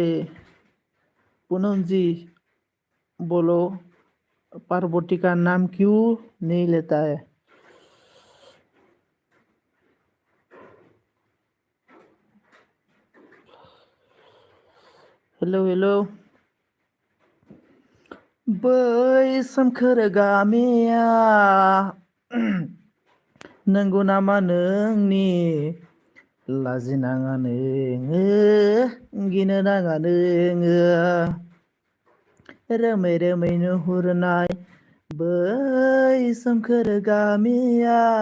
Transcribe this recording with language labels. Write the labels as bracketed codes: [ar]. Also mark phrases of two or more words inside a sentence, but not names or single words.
[hi] पूनम जी बोलो, पार्वती का नाम क्यों नहीं लेता है? हेलो. [brx] बै सोमखोर गामिया नंगौ नामा नोंनि? लाजिनाङा नोङो, गिनो नाङा नोङो, रोमै रोमै नुहुरनाय बै सोमखोर गामिया.